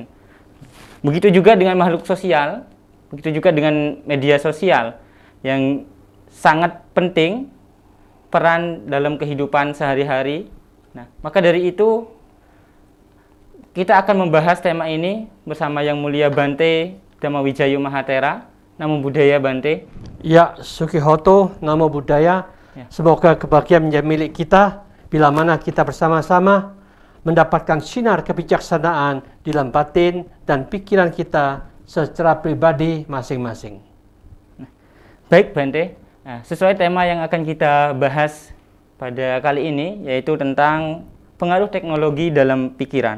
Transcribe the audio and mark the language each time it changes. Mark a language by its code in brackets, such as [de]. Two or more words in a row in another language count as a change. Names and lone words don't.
[id] Begitu juga dengan makhluk sosial, begitu juga dengan media sosial yang sangat penting peran dalam kehidupan sehari-hari. Nah, maka dari itu kita akan membahas tema ini bersama Yang Mulia Bante Dhammawijayo Mahatera. [pi] Namo Buddhaya Bante. Ya, Sukihoto, Namo Buddhaya. [id] Ya. Semoga kebahagiaan menjadi milik kita bila mana kita bersama-sama mendapatkan sinar kebijaksanaan di dalam batin dan pikiran kita secara pribadi masing-masing. Baik Bante, sesuai tema yang akan kita bahas pada kali ini yaitu tentang pengaruh teknologi dalam pikiran.